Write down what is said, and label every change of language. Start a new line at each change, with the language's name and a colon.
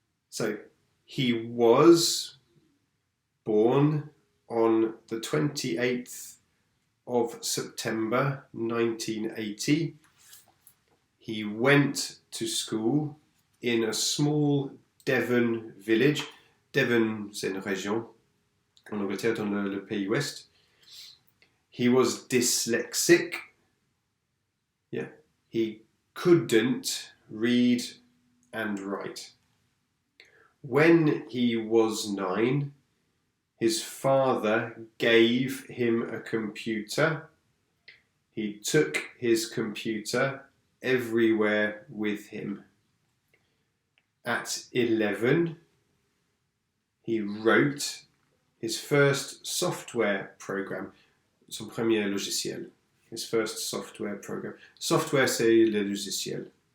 English: So, he was born on the 28th of September 1980. He went to school in a small Devon village.
French: Devon, c'est une région en Angleterre, dans le pays ouest.
English: He was dyslexic. Yeah, he couldn't read and write. When he was 9, his father gave him a computer. He took his computer everywhere with him. At 11, he wrote his first software program,
French: son premier logiciel,
English: his first software program.
French: Software, c'est le logiciel.